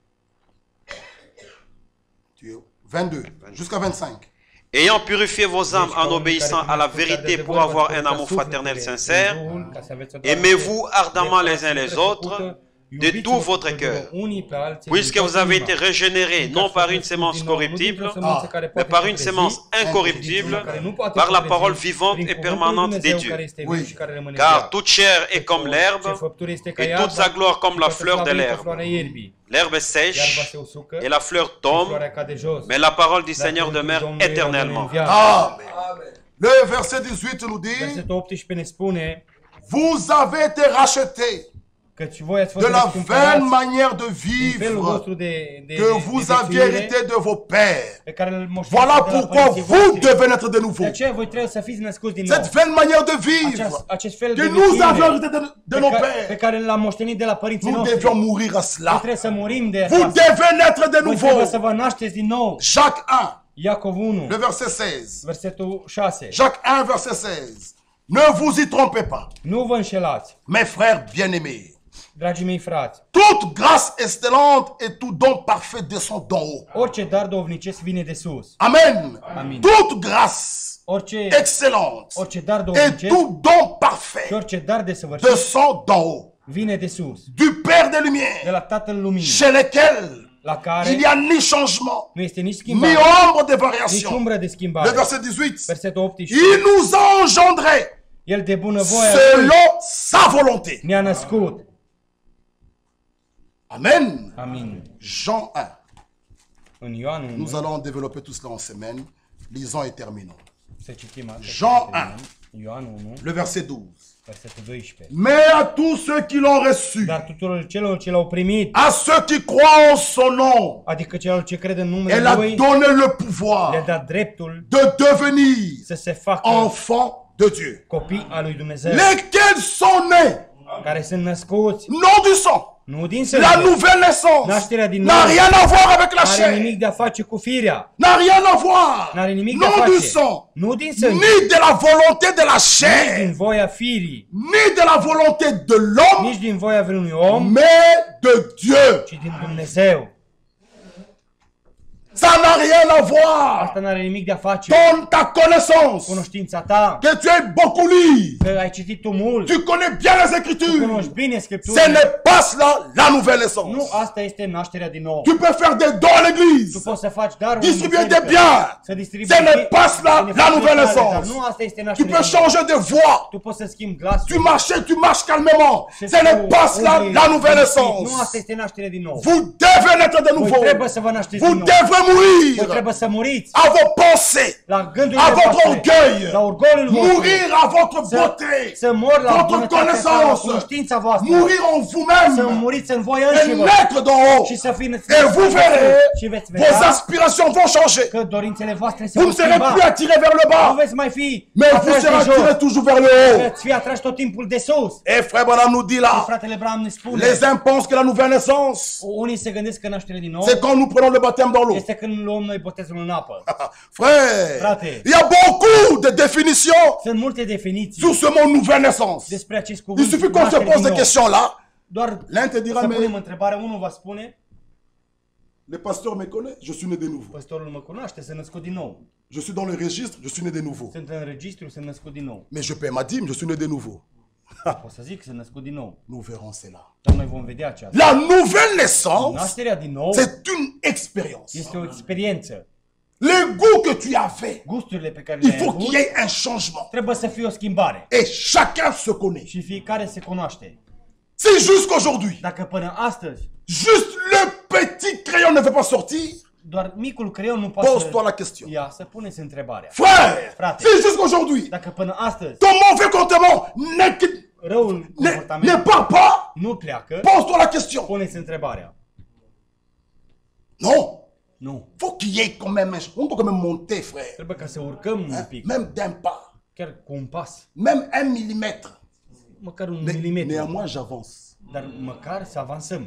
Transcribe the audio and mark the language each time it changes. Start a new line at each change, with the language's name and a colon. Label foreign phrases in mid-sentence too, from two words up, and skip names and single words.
French: 22 jusqu'à 25. Ayant purifié vos âmes
Romanian: Deci, ca
French: en
Romanian: unii
French: obéissant
Romanian: care
French: à la
Romanian: prin ascultare de
French: vérité pour
Romanian: adevăr
French: avoir
Romanian: vă
French: un amour
Romanian: ascultați
French: fraternel
Romanian: sufletele
French: sincère,
Romanian: în Duhul, ca să aveți o dragoste
French: aimez-vous ardemment les uns les
Romanian: de
French: autres
Romanian: făcută, de iubiți-vă
French: tout votre
Romanian: pe
French: cœur,
Romanian: unii pe alții
French: puisque
Romanian: din
French: vous
Romanian: toată
French: avez
Romanian: inima.
French: été régénérés non par une semence corruptible, mais par une semence incorruptible, par la parole vivante et permanente de Dieu. Oui. Car toute chair est comme l'herbe, et toute sa gloire comme la fleur de l'herbe. L'herbe sèche et la fleur tombe, mais la parole du Seigneur demeure éternellement. Amen. Le verset 18 nous dit,
Romanian: Versetul 18 ne spune,
French: vous avez été rachetés de la vaine manière de vivre que vous aviez hérité de vos pères. Voilà pourquoi vous devez naître de nouveau. Cette vaine manière de vivre que nous avions hérité de nos pères, nous devions mourir à cela. Vous devez naître de nouveau. Jacques 1, le verset 16. Jacques 1, verset 16. Ne vous y trompez pas, mes frères bien-aimés.
Romanian: Dragii mei frați,
French: toute grâce excellente et tout don parfait descend d'en haut.
Romanian: Orice dar duhovnicesc vine de sus.
French: Amen.
Romanian: Amin.
French: Toute grâce excellente et tout don parfait descend d'en haut.
Romanian: Vine de sus.
French: Du Père des Lumières,
Romanian: de la Tatăl Luminii,
French: chez lequel
Romanian: la care
French: il n'y a ni changement,
Romanian: nu este nici
French: ni
Romanian: schimbare,
French: ombre de
Romanian: nici
French: variation.
Romanian: umbră de schimbare.
French: Le verset 18.
Romanian: Versetul 18.
French: Il nous a engendrés
Romanian: El de bunăvoie
French: selon sa volonté.
Romanian: ne-a născut.
French: Amen.
Romanian: Amin.
French: Jean 1.
Romanian: În Ioan 1,
French: Nous allons développer tout cela en semaine. Lisons et terminons.
Romanian: să citim asta.
French: Jean 1.
Romanian: Ioan 1,
French: Le verset 12.
Romanian: versetul 12.
French: Mais à tous ceux qui l'ont reçu,
Romanian: Dar tuturor celor ce l-au primit,
French: à ceux qui croient en son nom,
Romanian: adică celor ce cred în numele
French: elle a
Romanian: Lui,
French: donné le
Romanian: le-a
French: pouvoir
Romanian: dat dreptul
French: de devenir
Romanian: să se facă
French: enfants de Dieu.
Romanian: copii al lui Dumnezeu,
French: Lesquels sont nés,
Romanian: care sunt născuți
French: non du sang.
Romanian: nu din
French: La
Romanian: sânge,
French: nouvelle naissance
Romanian: nașterea din
French: n'a
Romanian: nou,
French: rien à voir avec la
Romanian: n-are
French: chair,
Romanian: nimic de a face cu firea,
French: n'a rien à voir,
Romanian: n-are nimic de a
French: non du
Romanian: face,
French: sang,
Romanian: nu din sânge,
French: ni de la volonté de la
Romanian: nici
French: chair,
Romanian: din voia firii,
French: ni de la volonté de l'homme,
Romanian: nici din voia vreunui om,
French: mais de Dieu.
Romanian: ci din Dumnezeu.
French: Ça n'a rien à voir.
Romanian: Asta n-are nimic de a face
French: Ton ta connaissance,
Romanian: cunoștința ta,
French: que tu aies beaucoup lu,
Romanian: că ai citit tu mult,
French: tu connais bien les
Romanian: tu
French: Écritures.
Romanian: cunoști bine
French: Ce
Romanian: Scripturile.
French: n'est pas cela la nouvelle naissance.
Romanian: Nu, asta este nașterea din nou.
French: Tu peux faire des dons à
Romanian: Tu
French: l'église,
Romanian: poți să faci daruri în
French: distribuer
Romanian: biserică,
French: des biens.
Romanian: să distribui
French: Ce n'est pas cela la nouvelle naissance.
Romanian: Dar nu asta este
French: Tu
Romanian: nașterea
French: peux
Romanian: din nou.
French: changer de voix.
Romanian: Tu poți să schimbi glasul.
French: Tu marches calmement. Ce n'est pas cela la nouvelle
Romanian: Nu,
French: naissance.
Romanian: asta este nașterea din nou.
French: Vous devez naître de
Romanian: Voi
French: nouveau.
Romanian: trebuie să vă nașteți
French: Vous
Romanian: din nou.
French: devrez
Romanian: Voi
French: mourir
Romanian: trebuie să muriți
French: à vos pensées,
Romanian: la gândurile
French: à votre
Romanian: voastre,
French: orgueil,
Romanian: la orgoliul vostru,
French: mourir à votre beauté,
Romanian: să mor la
French: votre
Romanian: bunătatea ta, la
French: connaissance,
Romanian: cunoștința voastră,
French: mourir en
Romanian: să
French: vous-même
Romanian: muriți în voi
French: et
Romanian: înșivă
French: naître d'en haut.
Romanian: și să fiți
French: Et vous verrez,
Romanian: și veți
French: vos
Romanian: vedea
French: aspirations vont changer.
Romanian: că dorințele voastre se
French: Vous
Romanian: vor
French: ne serez
Romanian: schimba.
French: plus attirés vers le
Romanian: Nu
French: bas,
Romanian: veți mai fi
French: mais vous
Romanian: atrași
French: serez
Romanian: de jos,
French: attirés toujours vers le haut.
Romanian: veți fi atrași tot timpul de sus.
French: Et frère Branham nous dit
Romanian: Și
French: là,
Romanian: fratele Bram ne spune,
French: les uns pensent que la nouvelle naissance,
Romanian: unii se gândesc că nașterea din nou
French: c'est quand nous prenons le baptême dans l'eau.
Romanian: este când luăm noi botezul în apă.
French: Frère,
Romanian: Frate,
French: il y a beaucoup de définitions
Romanian: sunt multe definiții
French: sur ce mot nouvelle naissance.
Romanian: despre acest
French: Il
Romanian: cuvânt.
French: suffit qu'on se
Romanian: naștere
French: pose
Romanian: din
French: des
Romanian: nou.
French: questions là.
Romanian: Doar
French: L'un te dira,
Romanian: să punem
French: mais
Romanian: întrebarea, unul va spune,
French: le pasteur me connaît, je suis né de nouveau.
Romanian: păstorul mă cunoaște, sunt născut din nou.
French: Je suis dans le registre, je suis né de nouveau.
Romanian: Sunt în registru, sunt născut din nou.
French: Mais je paie ma dîme, je suis né de nouveau.
Romanian: O să zic, sunt născut din nou.
French: Nous verrons cela.
Romanian: Dar noi vom vedea aceasta.
French: La nouvelle naissance,
Romanian: Nașterea din nou
French: c'est une expérience.
Romanian: este o experiență.
French: Les goûts que tu avais,
Romanian: Gusturile pe care
French: il
Romanian: le-ai
French: faut qu'il
Romanian: avut
French: y ait un changement.
Romanian: trebuie să fie o schimbare.
French: Et chacun se connaît.
Romanian: Și fiecare se cunoaște.
French: Si jusqu'aujourd'hui,
Romanian: Dacă până astăzi
French: juste le petit crayon ne veut pas sortir,
Romanian: doar micul creion nu poate
French: pose-toi la question.
Romanian: ia să puneți întrebarea.
French: Frère,
Romanian: Frate.
French: si jusqu'aujourd'hui,
Romanian: Dacă până astăzi
French: ton mauvais comportement
Romanian: răul
French: ne
Romanian: comportament
French: part pas,
Romanian: nu pleacă,
French: pose-toi la question.
Romanian: puneți întrebarea.
French: Non.
Romanian: Nu.
French: Faut qu'il y ait quand même on doit quand même monter, frère.
Romanian: Trebuie ca să urcăm un pic.
French: Même d'un pas.
Romanian: Chiar cu un pas.
French: Même 1 millimètre.
Romanian: Măcar un
French: Mais
Romanian: milimetru.
French: néanmoins, j'avance.
Romanian: Dar măcar să avansăm.